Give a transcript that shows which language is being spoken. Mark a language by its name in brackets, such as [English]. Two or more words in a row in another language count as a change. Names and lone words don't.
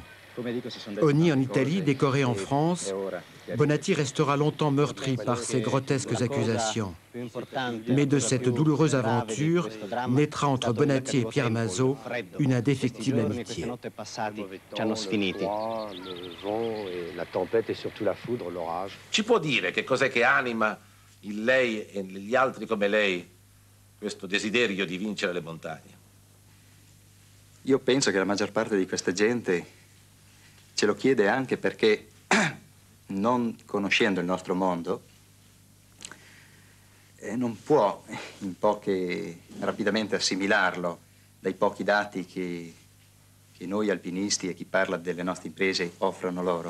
[French] Honni en Italie, décoré en France, Bonatti restera longtemps meurtri par ces grotesques accusations. Mais de cette douloureuse aventure naîtra entre Bonatti et Pierre Mazeaud une indéfectible amitié. Le vent et la tempête et surtout la foudre, l'orage. [Italian] Ci può dire che cos'è che anima in lei e negli altri come lei questo desiderio di vincere le montagne? Io penso che la maggior parte di questa gente ce lo chiede anche perché, non conoscendo il nostro mondo, non può rapidamente assimilarlo dai pochi dati che noi alpinisti e chi parla delle nostre imprese offrono loro.